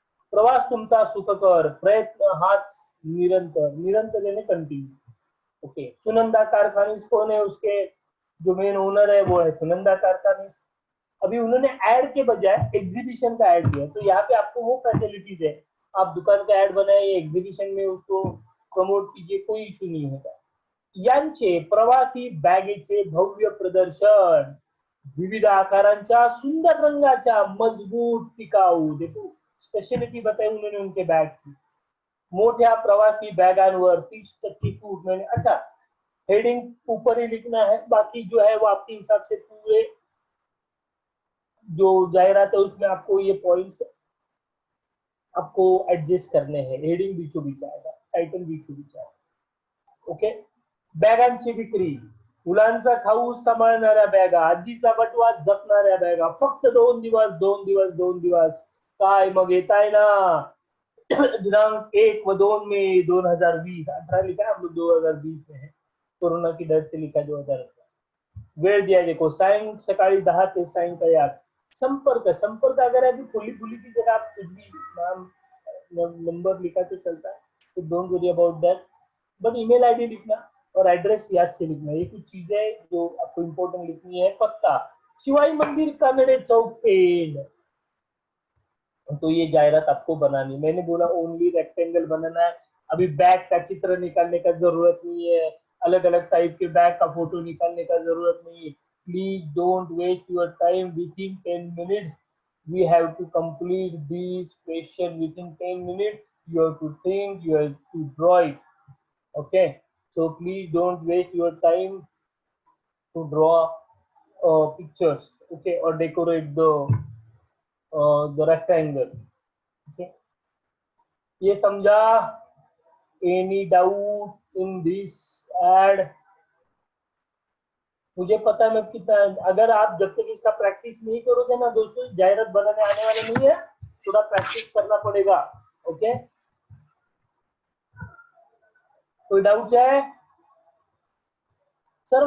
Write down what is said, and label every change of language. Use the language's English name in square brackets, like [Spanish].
[Marathi] प्रवास तुमचा सुखकर, प्रयत्न हाच निरंतर, निरंतर यानी कंटिन्यू। [Hindi] ओके, सुनंदा कारखानीज कौन है, उसके जो मेन ओनर है वो है सुनंदा कारखानीज। अभी उन्होंने ऐड के बजाय एग्जीबिशन का ऐड दिया, तो यहाँ पे आपको वो फैसिलिटीज है आप दुकान का ऐड बनाए, एग्जीबिशन में उसको प्रमोट कीजिए, कोई इश्यू नहीं होता. [Marathi] यांचे प्रवासी बॅगेचे भव्य प्रदर्शन, विविध आकारांच्या सुंदर रंगाच्या मजबूत टिकाऊ, [Hindi] देखो स्पेशलिटी बताई उन्होंने उनके बैग की. [Marathi] मोठ्या प्रवासी बैगांवर 30% छूट. [Hindi] मैंने अच्छा हेडिंग ऊपर ही लिखना है, बाकी जो है वो आपके हिसाब से पूरे जो जाहिरात है उसमें आपको ये पॉइंट्स आपको एडजस्ट करने हैं. हेडिंग बीचों बीच आएगा, टाइटल बीचों बीच आएगा. ओके. [Marathi] बॅगांची विक्री, मुलांचा खाऊ सांभाळणाऱ्या बॅगा, आजीचा बटवा जपणाऱ्या बॅगा, फक्त 2 दिवस 2 दिवस 2 दिवस. काय मग येत आहे ना. [Hindi] दिनांक 1 व 2 मई 2020, 18 लिखा है, हम लोग 2020 में है, कोरोना की डर से लिखा 2018. [Marathi] वेळ [Hindi] दिया देखो, [Marathi] सकाळी 10 ते सायंकाळी 8. [Hindi] संपर्क, संपर्क अगर अभी खुली खुली की जगह आप कुछ भी नाम नंबर लिखा तो चलता है, तो [English] don't worry about that, [Hindi] but email ID लिखना और एड्रेस याद से लिखना. ये कुछ चीजें जो आपको इंपॉर्टेंट लिखनी है. पक्का शिवाई मंदिर कानड़े चौक पेड़. तो ये जाहिरात आपको बनानी, मैंने बोला ओनली रेक्टेंगल बनाना है. अभी बैग का चित्र निकालने का जरूरत नहीं है, अलग अलग टाइप के बैग का फोटो निकालने का जरूरत नहीं है. [English] Please don't waste your time. Within 10 minutes we have to complete this question. Within 10 minutes you have to think, you have to draw it. Okay, so please don't waste your time to draw pictures, okay, or decorate the rectangle. Okay, [Hindi] ये समझा. [English] Any doubt in this ad. [Hindi] मुझे पता है मैं कितना, अगर आप जब तक इसका प्रैक्टिस नहीं करोगे ना दोस्तों, जाहिरात बनाने आने वाले नहीं है. थोड़ा प्रैक्टिस करना पड़ेगा. ओके, कोई डाउट है सर?